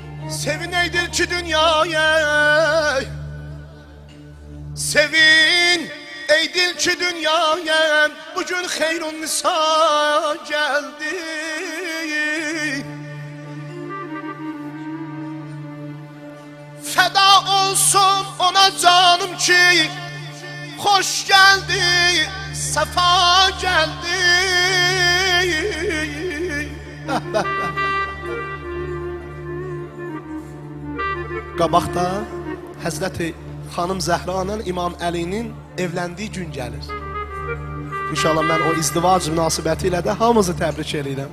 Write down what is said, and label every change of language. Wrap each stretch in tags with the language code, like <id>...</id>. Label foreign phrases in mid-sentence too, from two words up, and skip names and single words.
<tr>Sevin eydir ki dünyaya, sevin eydir ki dünyaya, bugün Xeyrun Nisa geldi. Feda olsun ona canım ki, hoş geldi, sefa geldi.</tr> <az>Qabaqda Həzrəti Xanım Zəhranın İmam Əlinin evləndiyi gün gəlir. İnşallah mən o izdivac münasibəti ilə də hamınızı təbrik edirəm.</az>